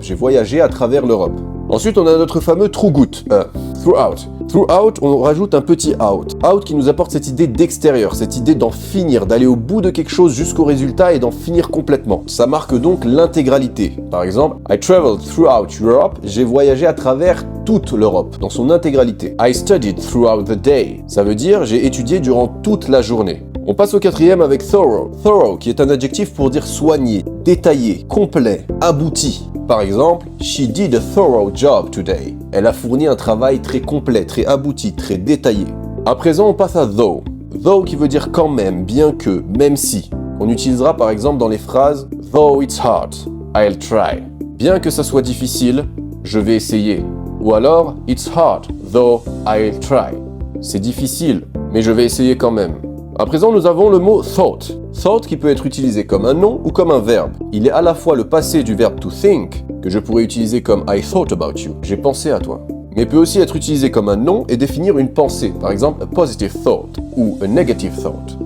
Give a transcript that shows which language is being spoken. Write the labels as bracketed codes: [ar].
[fr] J'ai voyagé à travers l'Europe. Ensuite, on a notre fameux throughout. Throughout. Throughout, on rajoute un petit out. Out qui nous apporte cette idée d'extérieur, cette idée d'en finir, d'aller au bout de quelque chose jusqu'au résultat et d'en finir complètement. Ça marque donc l'intégralité. Par exemple, [en] I traveled throughout Europe. [fr] J'ai voyagé à travers toute l'Europe, dans son intégralité. [en] I studied throughout the day. [fr] Ça veut dire j'ai étudié durant toute la journée. On passe au quatrième avec thorough. Thorough, qui est un adjectif pour dire soigné, détaillé, complet, abouti. Par exemple, [en] she did a thorough job today. [fr] Elle a fourni un travail très complet, très abouti, très détaillé. À présent, on passe à though. Though qui veut dire quand même, bien que, même si. On utilisera par exemple dans les phrases [en] though it's hard, I'll try. [fr] Bien que ça soit difficile, je vais essayer. Ou alors, [en] it's hard, though I'll try. [fr] C'est difficile, mais je vais essayer quand même. À présent, nous avons le mot thought. Thought qui peut être utilisé comme un nom ou comme un verbe. Il est à la fois le passé du verbe to think, que je pourrais utiliser comme [en] I thought about you, [fr] j'ai pensé à toi. Mais peut aussi être utilisé comme un nom et définir une pensée. Par exemple, [en] a positive thought [fr] ou [en] a negative thought.